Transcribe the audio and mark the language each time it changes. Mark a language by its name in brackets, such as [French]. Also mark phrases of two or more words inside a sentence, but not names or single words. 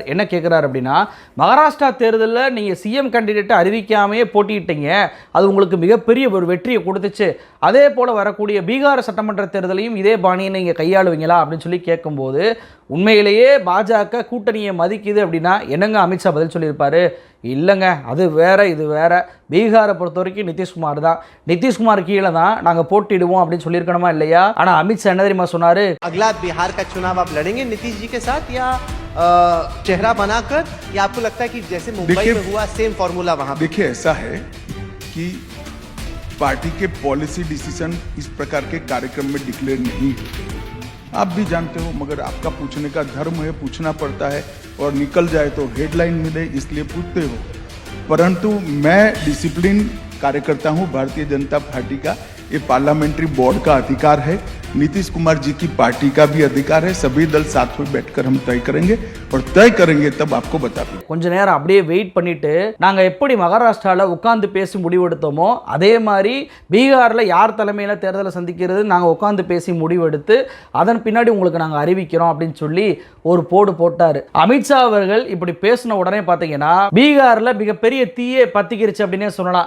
[Tamil] என்ன கேட்குறாரு அப்படின்னா, மகாராஷ்டிரா தேர்தலில் நீங்கள் [English] CM candidate [Tamil] அறிவிக்காமையே போட்டியிட்டீங்க, அது உங்களுக்கு மிகப்பெரிய ஒரு வெற்றியை கொடுத்துச்சு, அதே போல் வரக்கூடிய பீகார் சட்டமன்ற தேர்தலையும் இதே பாணியை நீங்கள் கையாளுவீங்களா அப்படின்னு சொல்லி கேட்கும்போது, உண்மையிலேயே பாஜக கூட்டணியை மதிக்குது அப்படின்னா என்னங்க அமித்ஷா பதில் சொல்லியிருப்பாரு? இல்லைங்க, அது வேற இது வேற, பீகாரை பொறுத்த வரைக்கும் நிதிஷ்குமார் தான், நிதிஷ்குமார் கீழே தான் நாங்கள் போட்டிடுவோம் அப்படின்னு சொல்லியிருக்கணுமா இல்லையா? ஆனால் அமித்ஷா என்ன தெரியுமா சொன்னாரு? [Hindi] अगला बिहार का चुनाव आप लड़ेंगे नीतीश जी के साथ या चेहरा बनाकर, या आपको लगता है कि जैसे मुंबई में हुआ [English] same formula [Hindi] वहां? देखिए, ऐसा है कि पार्टी के [English] policy decision [Hindi] इस प्रकार के कार्यक्रम में डिक्लेयर नहीं होते, आप भी जानते हो, मगर आपका पूछने का धर्म है, पूछना पड़ता है, और निकल जाए तो हेडलाइन मिले इसलिए पूछते हो। परंतु मैं डिसिप्लिन कार्यकर्ता हूं भारतीय जनता पार्टी का, ये [English] parliamentary board [Hindi] का अधिकार है, नीतीश कुमार जी की पार्टी का भी अधिकार है, सभी दल साथ में बैठकर हम तय करेंगे, और तय करेंगे तब आपको बता देंगे. [Tamil] கொஞ்ச நேரம் அப்படியே வெயிட் பண்ணிட்டு நாங்க எப்படி மகாராஷ்டிராவில் உட்கார்ந்து பேசி முடிவெடுத்தோமோ அதே மாதிரி பீகாரில் யார் தலைமையில் தேர்தலை சந்திக்கிறது நாங்கள் உட்கார்ந்து பேசி முடிவெடுத்து அதன் பின்னாடி உங்களுக்கு நாங்கள் அறிவிக்கிறோம் அப்படின்னு சொல்லி ஒரு போடு போட்டார். அமித்ஷா அவர்கள் இப்படி பேசின உடனே பார்த்தீங்கன்னா பீகாரில் மிகப்பெரிய தீயே பத்திக்கிருச்சு அப்படின்னே சொல்லலாம்.